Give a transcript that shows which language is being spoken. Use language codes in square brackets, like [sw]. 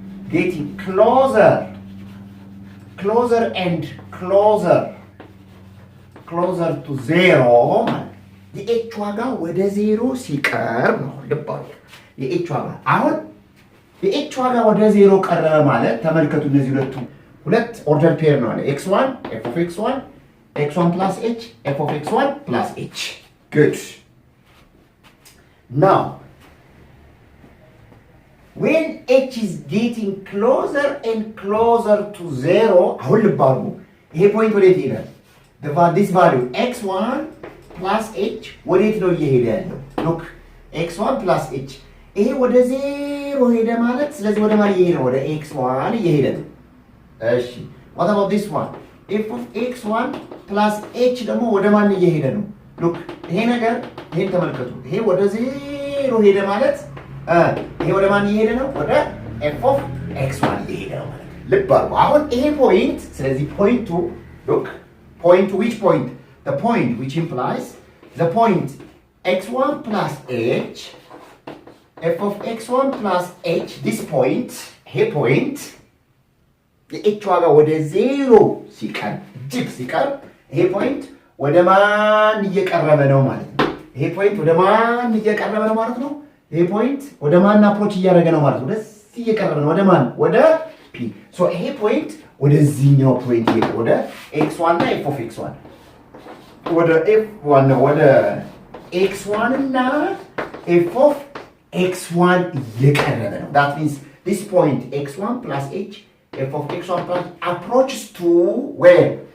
[en] Getting closer and closer to 0 [am] ማለት የኤች ዋጋ ወደ 0 ሲቀርብ ነው። ልባሉ የኤች ዋጋ አሁን የኤች ዋጋ ወደ 0 ቀረበ ማለት ተመልከቱ፣ እነዚህ ሁለት ኦርደር ፔር ነው አለ x1 f of x1 x1 plus h f of x1 plus h. [en] Good. Now when h is getting closer and closer to 0 [am] አሁን ልባሉ ይሄ ፖይንት ወዴት ይሄዳል? [en] this value x1 plus h [am] ወዴት ነው እየሄደ ያለው? look x1 plus h ይሄ ወደ 0 ሄደ ማለት ስለዚህ ወደ ማን እየሄደ ነው? ወደ x1 እየሄደ ነው። እሺ [en] what about this one? [am] f of x1 plus h ደግሞ ወደ ማን እየሄደ ነው? look ይሄ ነገር ይሄን ተመልከቱ። ይሄ ወደ 0 ሄደ ማለት ይሄ ወደ ማን እየሄደ ነው? ወደ f of x1 እየሄደ ነው ማለት ልብ አድርጉ። አሁን ይሄ ፖይንት ስለዚህ ፖይንቱ [en] look point which point? The point which implies the point x1 plus h f of x1 plus h, this point here point [am] የኤች ዋጋ ወደ 0 ሲቀርብ እጅግ ሲቀርብ ይሄ ፖይንት ወደ ማን እየቀረበ ነው ማለት ነው? ይሄ ፖይንት ወደ ማን እየቀረበ ነው ማለት ነው? ይሄ ፖይንት ወደ ማን አፕሮች እያደረገ ነው ማለት ነው? ወደዚህ እየቀረበ ነው። ወደ ማን? ወደ ፒ። ሶ ይሄ ፖይንት ወደዚህኛው ፖይንት ይሄ ወደ x1 እና f of x1 ወደ f1 ነው ወደ x1 እና f of x1 እየቀረበ ነው። [en] that means this point x1 plus h f of x1 plus approaches to where?